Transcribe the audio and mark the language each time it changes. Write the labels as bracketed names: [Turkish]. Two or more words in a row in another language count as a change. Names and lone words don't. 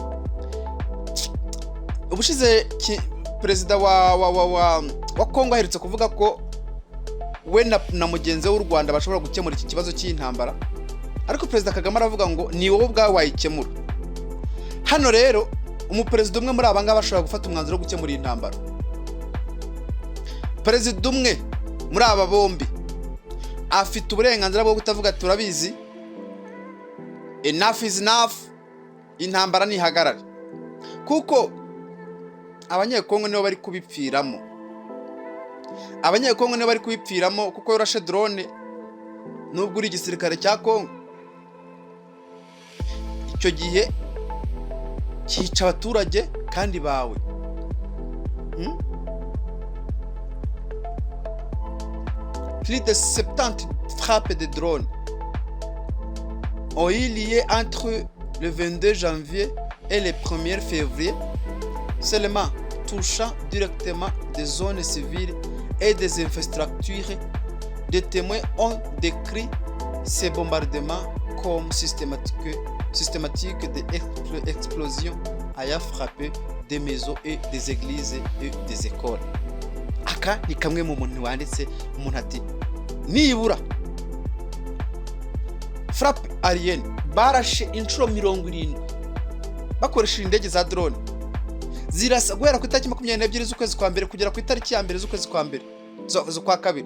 [Kinyarwanda] ubushize perezida wa Kongo aherutse kuvuga ko we na mugenzi w'u Rwanda bashobora gukemura iki kibazo cy'intambara, ariko perezida Kagame aravuga ngo ni wowe ubwawe wayikemura. Hano rero umuperezida umwe muri abanga bashobora gufata umwanzuro wo gukemura intambara. Perezida umwe muri aba bombi afite uburenganzira bwo kutavuga ati turabizi, [English] enough is enough, [Kinyarwanda] intambara nihagarare, kuko abanyekongo nibo bari kubipfiramo. Abanyekongo nibo bari kubipfiramo kuko yorashe drone nubwo uri igisirikare cya Kongo. Icyo gihe cyica abaturage kandi bawe. [French] Plus de 70 frappes de drone ont eu lieu entre le 22 janvier et le 1er février, seulement touchant directement des zones civiles et des infrastructures. Des témoins ont décrit ces bombardements comme systématiques d'explosions ayant frappé des maisons et des églises et des écoles. [Kinyarwanda] Aka ni kamwe mu muntu wanditse umuntu ati nibura [French] frappe aérienne [Kinyarwanda] barashe inshuro 70 bakoresheje indege za drone zirasa guhera ku itariki 22 z'ukwezi kwa mbere kugera ku itariki ya mbere z'ukwezi kwa mbere z'ukwa kabiri.